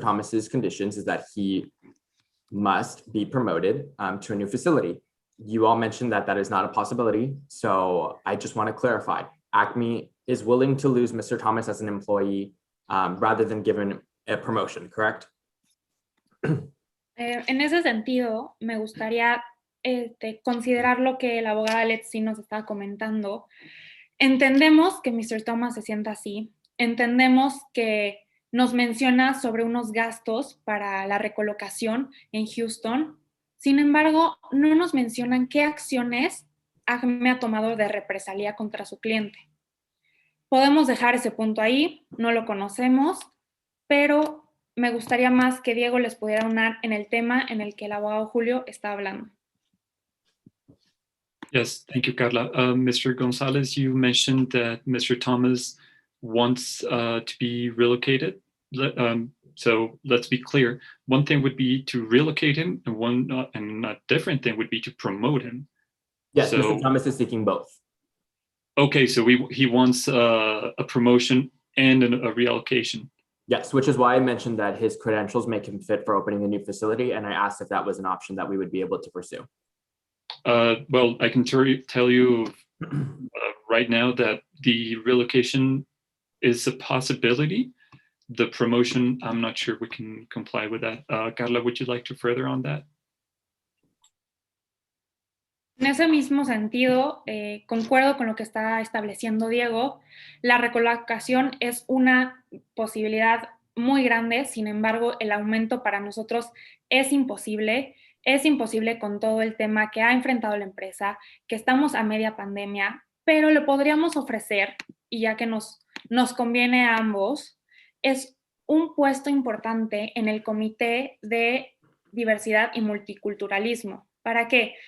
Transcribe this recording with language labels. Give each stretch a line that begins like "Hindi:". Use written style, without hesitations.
English: Thomas's conditions is that he must be promoted to a new facility. You all mentioned that that is not a possibility. So I just want to clarify, ACME is willing to lose Mr. Thomas as an employee rather than given a promotion, correct?
Spanish: En ese sentido, me gustaría considerar lo que la abogada Letzi nos estaba comentando. Entendemos que Mr. Thomas se sienta así, entendemos que nos menciona sobre unos gastos para la recolocación en Houston. Sin embargo, no nos mencionan qué acciones ACME ha tomado de represalia contra su cliente. Podemos dejar ese punto ahí, no lo conocemos, pero me gustaría más que Diego les pudiera unar en el tema en el que el abogado Julio está hablando.
English: Yes, thank you, Carla. Mr. Gonzalez, you mentioned that Mr. Thomas wants to be relocated. So let's be clear. One thing would be to relocate him, and a different thing would be to promote him. Yes, So, Mr. Thomas is seeking both. Okay, so he wants a promotion and a reallocation. Yes, which is why I mentioned that his credentials make him fit for opening a new facility, and I asked if that was an option that we would be able to pursue. Well, I can tell you right now that the relocation is a possibility. The promotion, I'm not sure we can comply with that. Carla, would you like to further on that?
Spanish: En ese mismo sentido, concuerdo con lo que está estableciendo Diego. La recolocación es una posibilidad muy grande, sin embargo, el aumento para nosotros es imposible. Es imposible con todo el tema que ha enfrentado la empresa, que estamos a media pandemia, pero le podríamos ofrecer, y ya que nos conviene a ambos, es un puesto importante en el Comité de Diversidad y Multiculturalismo. ¿Para qué?